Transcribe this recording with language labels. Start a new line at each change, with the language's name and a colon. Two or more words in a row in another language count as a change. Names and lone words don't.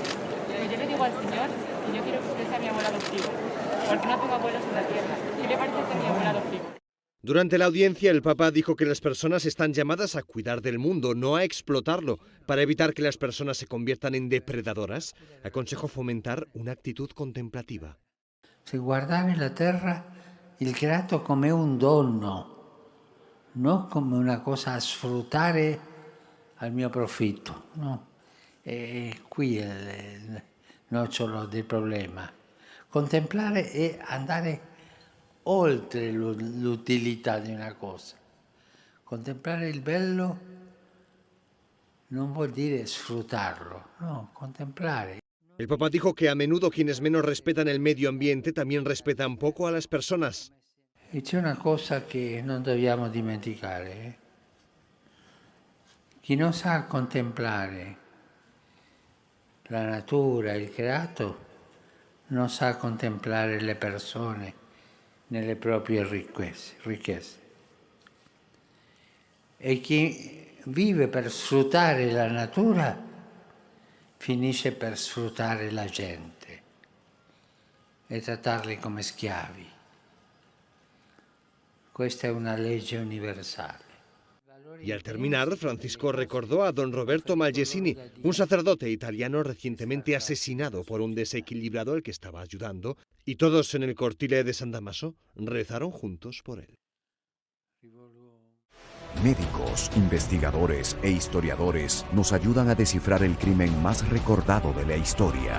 Spanish: Pero yo le digo al Señor que yo quiero que usted sea mi abuelo adoptivo, porque no tengo abuelos en la tierra. ¿Qué le parece ser mi abuelo adoptivo? Durante la audiencia, el Papa dijo que las personas están llamadas a cuidar del mundo, no a explotarlo. Para evitar que las personas se conviertan en depredadoras, aconsejó fomentar una actitud contemplativa.
Italian: Se guardare la terra, il creato come un dono, non come una cosa a sfruttare al mio profitto. No. Qui è il nocciolo del problema. Contemplare è andare oltre l'utilità di una cosa. Contemplare il bello non vuol dire sfruttarlo, no, contemplare.
Spanish: El Papa dijo que a menudo quienes menos respetan el medio ambiente también respetan poco a las personas.
Italian: E c'è una cosa che non dobbiamo dimenticare. Chi non sa contemplare la natura, il creato, non sa contemplare le persone nelle proprie ricchezze. E chi vive per sfruttare la natura finisce per sfruttare la gente e trattarli come schiavi. Questa è una legge universale.
Spanish: Y al terminar, Francisco recordó a don Roberto Malgessini, un sacerdote italiano recientemente asesinado por un desequilibrado al que estaba ayudando, y todos en el cortile de San Damaso rezaron juntos por él. Médicos, investigadores e historiadores nos ayudan a descifrar el crimen más recordado de la historia.